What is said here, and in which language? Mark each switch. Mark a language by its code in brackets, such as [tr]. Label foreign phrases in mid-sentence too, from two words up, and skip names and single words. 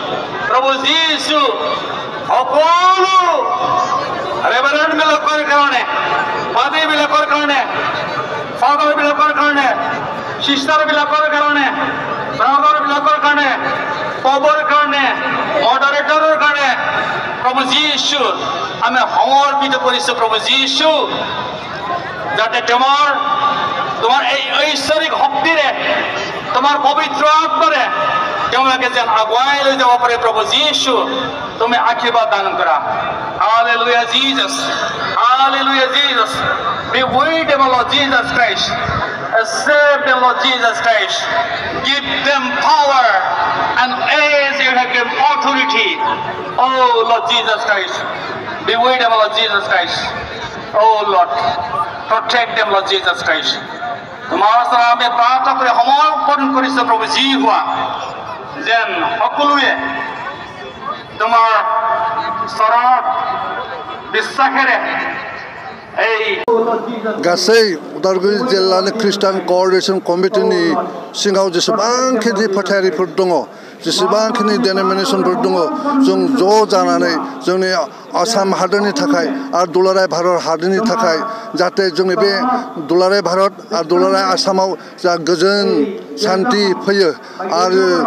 [as] সকলো ৰেভাৰেণ্ড বিলাকৰ কাৰণে পাদ্ৰী বিলাকৰ কাৰণে ফাদাৰ বিলাকৰ কাৰণে সিস্টাৰ বিলাকৰ কাৰণে ব্ৰাদাৰ বিলাকৰ কাৰণে পবৰ কাৰণে মডাৰেটৰৰ কাৰণে প্ৰভু যীশু আমি সমৰ্পিত কৰিছোঁ প্ৰভু যীশু যাতে তোমাৰ এই ঐশ্বৰিক শক্তিৰে তোমাৰ পবিত্ৰ আত্মাৰে তেওঁলোকে যেন আগুৱাই লৈ যাব পাৰে প্ৰভু যীশু তুমি আশীৰ্বাদ দান [en] কৰা Hallelujah Jesus Hallelujah Jesus be with them Lord Jesus Christ save them Lord Jesus Christ give them power and as you have given authority oh Lord Jesus Christ be with them Lord Jesus Christ oh Lord protect them Lord Jesus Christ [as] তোমাৰ ওচৰত আমি প্ৰাৰ্থনা কৰি সমৰ্পণ কৰিছোঁ প্ৰভু যি হোৱা যেন সকলোৱে তোমাৰ চৰণত বিশ্বাসেৰে এই [brx] गासै उदालगुरि जिल्लानि ख्रिस्टान कोअर्डिनेशन कमिटिनि सिङाव जेसेबांखिनि फोथायारिफोर दङ जेसेबांखिनि डेनोमिनेसनफोर दङ जों ज' जानानै जोंनि आसाम हादोरनि थाखाय आरो दुलाराय भारत हादोरनि थाखाय जाहाथे जोंनि बे दुलाराय भारत आरो दुलाराय आसामाव जा गोजोन शान्ति फैयो आरो